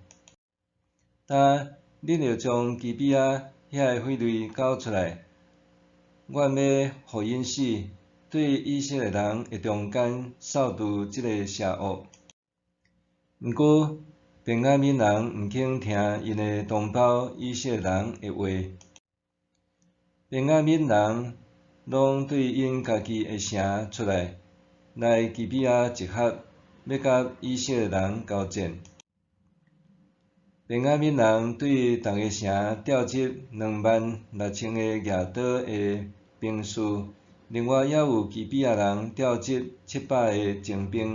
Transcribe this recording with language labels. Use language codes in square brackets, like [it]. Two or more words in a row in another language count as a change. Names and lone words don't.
[nan] 但恁要将基比亚遐个匪类交出来，阮要互因死，对以色列人的中间扫除即个邪恶。毋过，便雅悯人毋肯听因的同胞以色列人的话。便雅悯人拢对因家己的城出来基比亚集合，要甲以色列人交战。便雅悯人对逐个城调集26000个亚刀的兵士，另外还有基比亚人调集700个精兵。